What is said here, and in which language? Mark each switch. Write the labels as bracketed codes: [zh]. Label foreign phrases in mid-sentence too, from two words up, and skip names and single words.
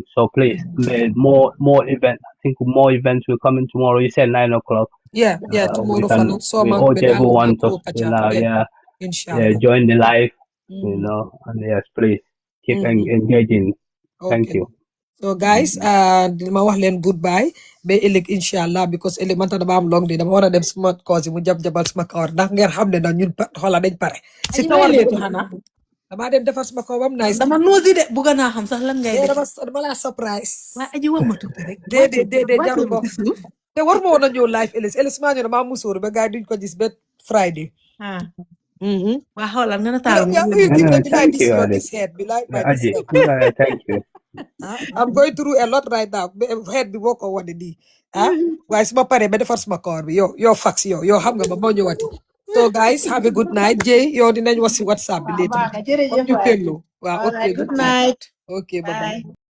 [en] So please, more events. I think more events will come in tomorrow. You said 9 o'clock. Yeah, tomorrow. So we urge everyone to inshallah. Join the live, and yes, please keep engaging. Thank you. So guys, [wo] dama wax leen goodbye ba ëllëg inshallah because ëllëg man dama am [en] long day [wo] dama war a dem suma cause mu jabal suma kawar ndax ngeen xam ne ñun xola dañ pare. Si kawar bi xana dama dem defar suma kawar bam nice. dama noosi de bëgg naa xam sax lan ngay def. Dama la surprise. Waa aji wax ma tuuti rek. Déedéet jaru ko. Te war ma woon a ñëw live ëllëg maa ñëw dama musóor ba gars duñ ko gis ba Friday. Waa xoolal nga na taal [en] Thank you. I'm going through a lot right now. [wo] Head bi boko wone nii. Waaye suma pare ba defar suma koor bi yow fax yow xam nga ba moo ñëwati. [en] So guys, have a good night. [wo] Jay, yow dinañ wax si WhatsApp bi later. Jërëjëf. Waaw, [en] okay, good night. Okay, bye bye.